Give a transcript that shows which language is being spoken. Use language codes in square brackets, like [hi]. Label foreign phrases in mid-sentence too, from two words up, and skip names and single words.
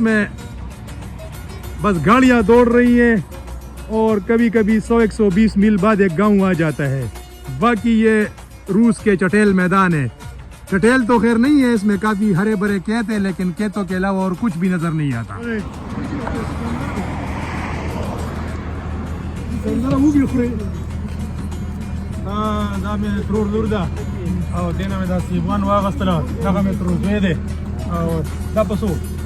[ur] میں بس گاڑیاں دوڑ رہی ہیں اور کبھی کبھی 100-120 میل بعد ایک گاؤں آ جاتا ہے باقی یہ روس کے چٹیل میدان ہے چٹیل تو خیر نہیں ہے اس میں کافی ہرے بھرے کھیت ہیں لیکن کھیتوں کے علاوہ اور کچھ بھی نظر نہیں آتا [ps] دا مې ترور لور ده او دینه مې دا سیبان واغستله دغه مې ترور زوی دی او دا په څو